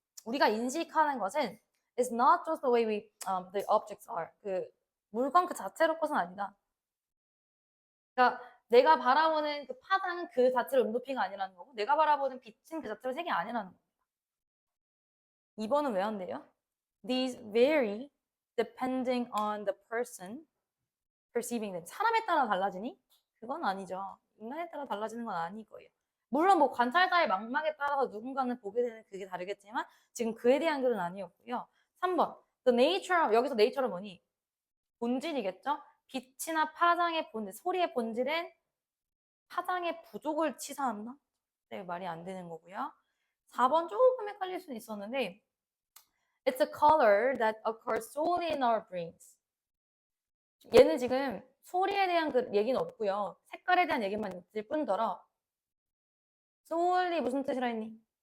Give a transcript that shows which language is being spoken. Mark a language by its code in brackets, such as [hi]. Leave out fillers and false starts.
[ko] 우리가 인식하는 것은 [en] is not just the way the objects are. [ko] 그 물건 그 자체로 것은 아니다. 그러니까 내가 바라보는 그 파장은 그 자체로 음높이가 아니라는 거고 내가 바라보는 빛은 그 자체로 색이 아니라는 거고. 2번은 왜 안 돼요? [en] These vary depending on the person perceiving them. [ko] 사람에 따라 달라지니? 그건 아니죠. 인간에 따라 달라지는 건 아닐 거예요. 물론 뭐 관찰자의 망막에 따라서 누군가는 보게 되는 그게 다르겠지만 지금 그에 대한 글은 아니었고요. 3번. [en] The nature, [ko] 여기서 nature는 뭐니? 본질이겠죠? 빛이나 파장의 본질, 소리의 본질은 파장의 부족을 치사한다? 네, 말이 안 되는 거고요. 4번 조금 헷갈릴 수는 있었는데 [en] It's a color that occurs solely in our brains. [ko] 얘는 지금 소리에 대한 그 얘기는 없고요. 색깔에 대한 얘기만 있을 뿐더러 solely 무슨 뜻이라 했니?